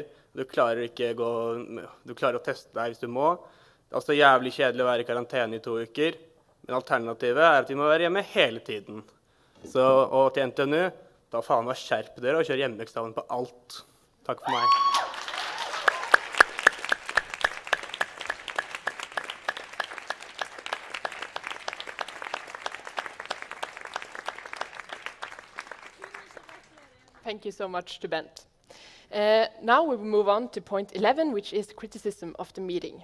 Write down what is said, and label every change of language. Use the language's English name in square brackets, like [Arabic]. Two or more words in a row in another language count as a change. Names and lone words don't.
[Norwegian] Du klarer å teste deg hvis du må. Det er også jævlig kjedelig å være i karantene i 2 uker. Men alternativet er at vi må være hjemme hele tiden. Og til NTNU, da faen meg skjerp dere og kjør hjemmeeksamen på alt. Takk for meg. [English] Thank you so much to Bent. Now we will move on to point 11, which is criticism of the meeting.